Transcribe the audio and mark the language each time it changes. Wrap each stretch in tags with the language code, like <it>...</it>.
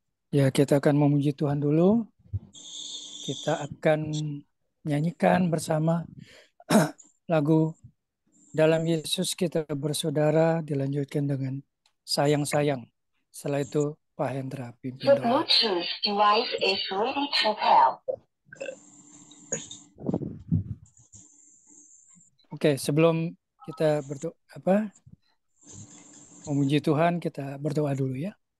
<id>Ya, kita akan memuji Tuhan dulu. Kita akan nyanyikan bersama lagu Dalam Yesus Kita Bersaudara, dilanjutkan dengan Sayang-sayang. Setelah itu Pak Hendra pimpin The doa.</id> <en>Bluetooth device is ready to pair.</en> <id>Oke, sebelum kita berdoa memuji Tuhan, kita berdoa dulu ya.</id>